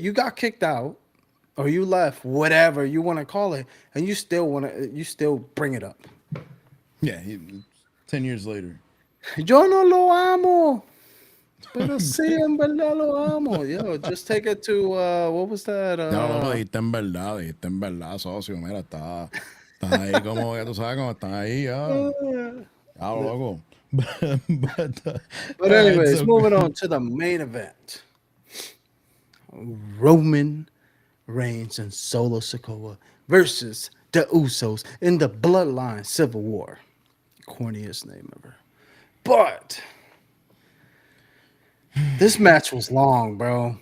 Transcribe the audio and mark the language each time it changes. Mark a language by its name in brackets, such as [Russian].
[English] You got kicked out, or you left, whatever you want to call it, and you still bring it up. Yeah, 10 years later. [Spanish] Yo no lo amo. Pero sí, en verdad lo amo. [English] Yo, just take it to, what was that? [Spanish] No, no, dijiste en verdad, socio. Mira, está ahí como, ya tú sabes, como están ahí, ya. Ya, loco. [English] But, But all right, anyways, so moving on to the main event. Roman Reigns and Solo Sikoa versus the Usos in the Bloodline Civil War. Corniest name ever. But this match was long, bro.